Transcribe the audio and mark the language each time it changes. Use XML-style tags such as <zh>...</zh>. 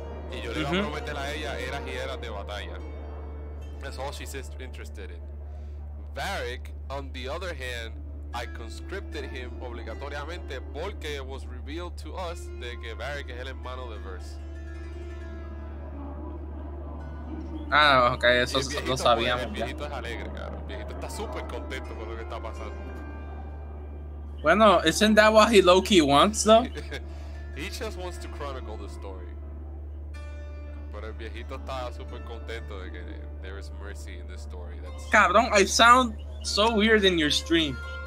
<es>Y yo le iba a prometer a ella eras y eras de batalla.</es> <en>That's all she's interested in. Varric, on the other hand, I conscripted him</en> <es>obligatoriamente porque</es> <en>it was revealed to us</en> <es>de que Varric es el hermano de Verse. Ah, ok, eso El viejito, lo sabíamos. El viejito es alegre, cara. El viejito está súper contento con lo que está pasando. Bueno,</es> <en>isn't that what he low-key wants, though? He just wants to chronicle the story.</en> <es>Pero el viejito está súper contento de que</es> <en>there is mercy in this story. That's...</en> <es>Cabrón,</es> <en>I sound so weird in your stream.</en>